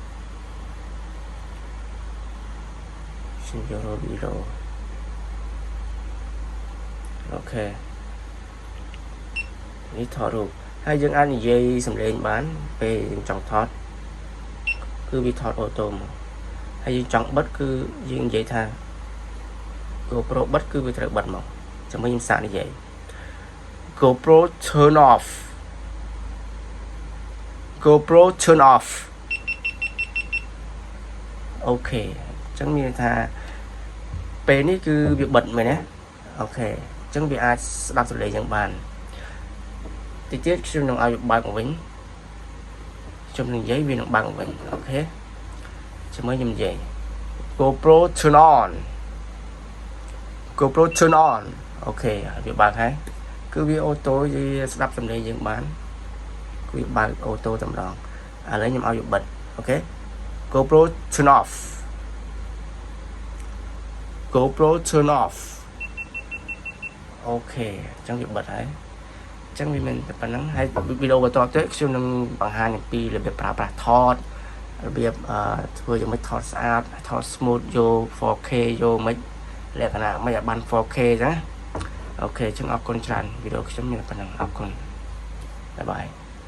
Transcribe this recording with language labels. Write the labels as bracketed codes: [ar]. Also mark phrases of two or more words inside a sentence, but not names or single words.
[km] អូខេនេះថតរូបហើយយើងអាចនិយាយសំឡេងបានពេលយើងចង់ថតគឺវាថតអូតូមកហើយយើងចង់បិទគឺយើងនិយាយថា GoPro បិទគឺវាត្រូវបិទមកចាំមើលខ្ញុំសាកនិយាយ [en] GoPro turn off [km] អូខេអញ្ចឹងមានថាពេលនេះគឺវាបិទមែនណាអូខេអញ្ចឹងវាអាចស្ដាប់សំឡេងយ៉ាងបានតិចទៀតខ្ញុំនឹងឲ្យបើកមកវិញខ្ញុំនឹងនិយាយវានឹងបើកមកវិញអូខេចាំមើលខ្ញុំនិយាយ [en] GoPro turn on [km] អូខេវាបើកហើយគឺវាអូតូវាស្ដាប់សំឡេងយើងបានគឺវាបើកអូតូតែម្ដងឥឡូវខ្ញុំឲ្យវាបិទអូខេ [en] GoPro turn off [km] អូខេអញ្ចឹងវាបិទហើយអញ្ចឹងវាមិនតែប៉ុណ្្នឹងហើយវីដេអូបន្តទៀតខ្ញុំនឹងបង្ហាញអំពីរបៀបប្រើប្រាស់ថតរបៀបធ្វើយ៉ាងម៉េចថតស្អាតថត smooth យក 4K យកមិនលក្ខណៈមិនឲ្យបាន 4K ចឹងអូខេចឹងអរគុណច្រើនវីដេអូខ្ញុំមានប៉ុណ្ណឹងអរគុណបាយបាយ